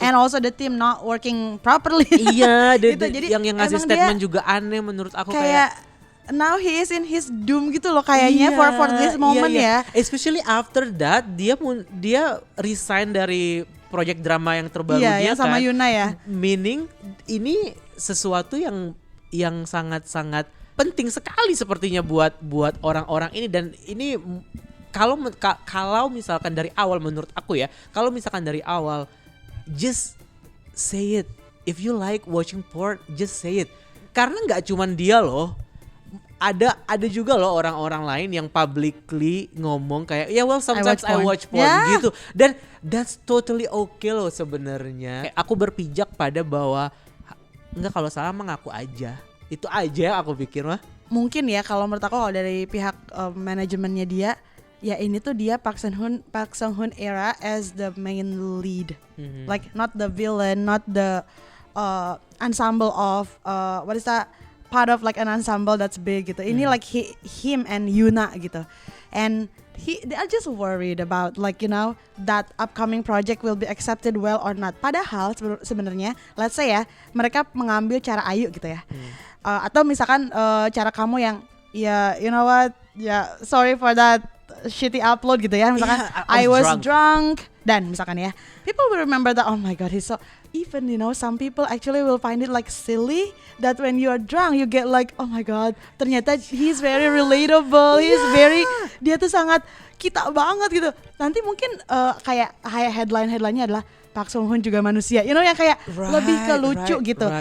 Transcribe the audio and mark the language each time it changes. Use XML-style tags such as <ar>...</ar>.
<en>And also the team not working properly.</en> <id>Iya, jadi yang ngasih statement juga aneh menurut aku kayak</id> <en>now he is in his doom</en> <id>gitu loh kayaknya</id> <en>for this moment ya. Especially after that</en> <id>dia resign dari proyek drama yang terbaru dia sama kan. Yuna ya. Meaning ini sesuatu yang sangat-sangat penting sekali sepertinya buat orang-orang ini, dan ini kalau misalkan dari awal menurut aku ya, kalau misalkan dari awal</id> <en>just say it. If you like watching porn, just say it.</en> <id>Karena nggak cuman dia loh. Ada juga loh orang-orang lain yang publicly ngomong kayak</id> <en>sometimes I watch porn</en> <id>gitu, dan</id> <en>that's totally okay</en> <id>loh sebenarnya. Aku berpijak pada bahwa enggak, kalau salah mengaku aja, itu aja yang aku pikir mah. Mungkin ya kalau menurut aku kalau dari pihak manajemennya dia, ya ini tuh dia</id> <en>Park Sung Hoon era as the main lead, like not the villain, not the ensemble of what is that, part of like an ensemble that's big gitu. Ini like him and Yuna gitu. And they are just worried about like that upcoming project will be accepted well or not.</en> <id>Padahal sebenarnya</id> <en>let's say</en> <id>ya, mereka mengambil cara Ayu gitu ya. Atau misalkan cara kamu yang</id> <en>you know what? Sorry for that shitty upload</en> <id>gitu ya.</id> <en>Misalkan I was drunk</en> <id>dan misalkan ya,</id> <en>people will remember that, oh my god, he's so, even some people actually will find it like silly that when you are drunk you get like, oh my god, ternyata he's very relatable,</en> <id>dia tuh sangat kita banget gitu. Nanti mungkin kayak headline-nya adalah Park Sung Hoon juga manusia, yang kayak lebih ke lucu gitu.</id>